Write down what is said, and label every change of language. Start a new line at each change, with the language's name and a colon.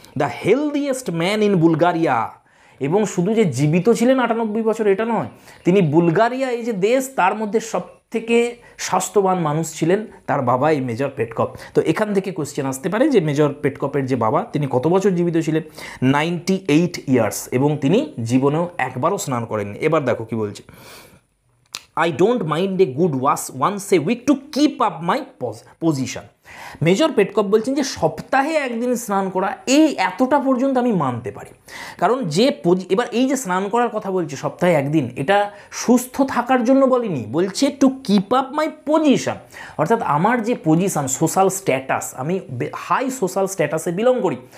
English: the healthiest man in Bulgaria,
Bangla: এবং শুধু যে জীবিত ছিলেন 98 বছর এটা নয়, তিনি বুলগারিয়া এই যে দেশ, তার মধ্যে সব থেকে স্বাস্থ্যবান মানুষ ছিলেন তার বাবা, এই মেজর পেটকপ। তো এখান থেকে কোশ্চেন আসতে পারে যে মেজর পেটকপের যে বাবা, তিনি কত বছর জীবিত ছিলেন? 98 ইয়ার্স, এবং তিনি জীবনেও একবারও স্নান করেননি। এবার দেখো কি বলছে,
English: I don't mind a good wash once a week to keep up my position.
Bangla: Major পেটকপ বলছেন যে সপ্তাহে একদিন স্নান করা, এই এতটা পর্যন্ত আমি মানতে পারি। কারণ যে এবার এই যে স্নান করার কথা বলছে সপ্তাহে একদিন, এটা সুস্থ থাকার জন্য বলিনি, বলছে
English: to keep up my position,
Bangla: অর্থাৎ আমার যে পজিশন, সোশ্যাল স্ট্যাটাস, আমি হাই সোশ্যাল স্ট্যাটাসে বিলং করি।